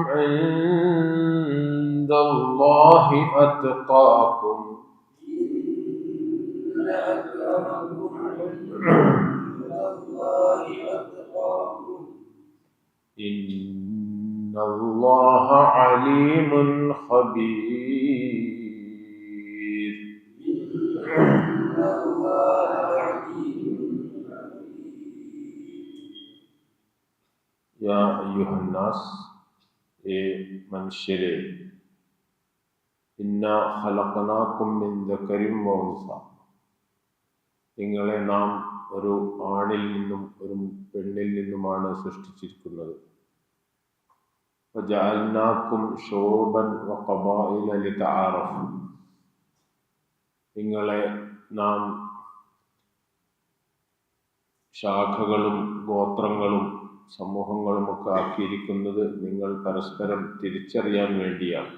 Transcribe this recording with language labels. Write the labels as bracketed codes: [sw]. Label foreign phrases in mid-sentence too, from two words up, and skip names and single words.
[ar] عند الله أتقاكم إن الله عليم خبير. يا أيها الناس [ml] മനുഷ്യരെ [ar] إنا خلقناكم من ذكر وأنثى, [ml] നിങ്ങളെ നാം ഒരു ആണിൽ നിന്നും ഒരു പെണ്ണിൽ നിന്നുമാണ് സൃഷ്ടിച്ചിരിക്കുന്നത്. [ar] وجعلناكم شعوبا وقبائل لتعارفوا, [ml] നിങ്ങളെ നാം ശാഖകളും ഗോത്രങ്ങളും സമൂഹങ്ങളും ഒക്കെ ആക്കിയിരിക്കുന്നത് നിങ്ങൾ പരസ്പരം തിരിച്ചറിയാൻ വേണ്ടിയാണ്.